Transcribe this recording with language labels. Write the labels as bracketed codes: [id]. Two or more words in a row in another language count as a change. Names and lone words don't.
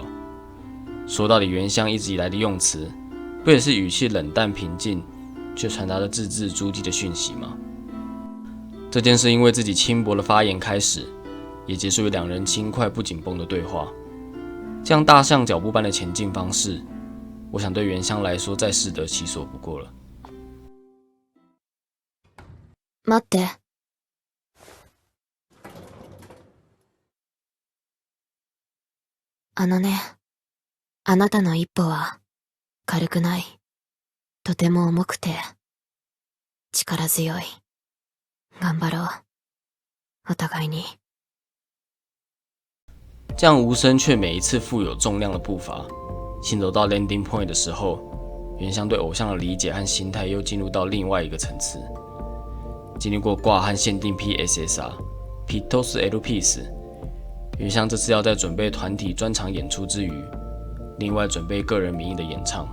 [zh] 说到底，原乡一直以来的用词，不也是语气冷淡平静， 却传达了字字珠玑的讯息吗？这件事因为自己轻薄的发言开始，也结束于两人轻快不紧绷的对话。这样大象脚步般的前进方式，我想对原香来说再适得其所不过了。 [ja] 待って。あなたの一歩は軽くない。とても重くて力強い。頑張ろう。お互いに。 [zh] 这样无声却每一次富有重量的步伐，行走到 [en] landing point [zh] 的时候，原香对偶像的理解和心态又进入到另外一个层次。经历过挂和限定 PSSR、Pitos L Piece， 原香这次要在准备团体专场演出之余，另外准备个人名义的演唱。